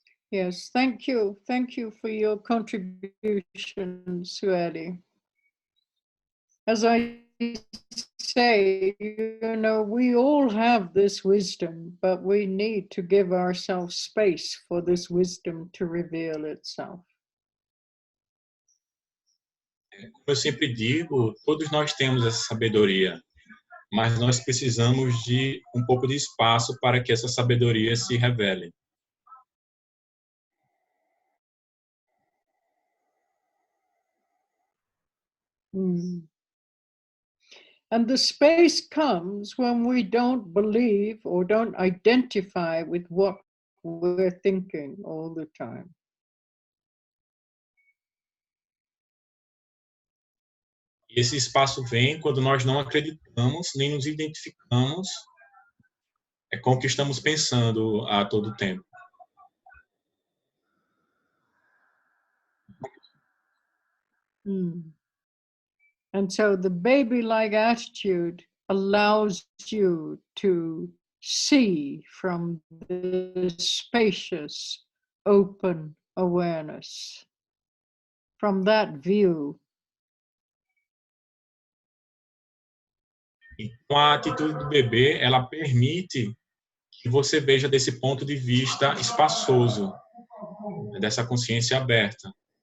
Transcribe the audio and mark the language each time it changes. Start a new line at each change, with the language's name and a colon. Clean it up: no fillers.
English: Yes, thank you. Thank you for your contribution, Sueli. As I say, you know, we all have this wisdom, but we need to give ourselves space for this wisdom to reveal itself.
Portuguese: Como eu sempre digo, todos nós temos essa sabedoria, mas nós precisamos de um pouco de espaço para que essa sabedoria se revele.
English: And the space comes when we don't believe or don't identify with what we're thinking all the time.
Portuguese: E esse espaço vem quando nós não acreditamos nem nos identificamos com o que estamos pensando a todo tempo.
English: And so the baby-like attitude allows you to see from this spacious, open awareness, from that view.
Portuguese: Então, a atitude do bebê, ela permite que você veja desse ponto de vista espaçoso, dessa consciência aberta.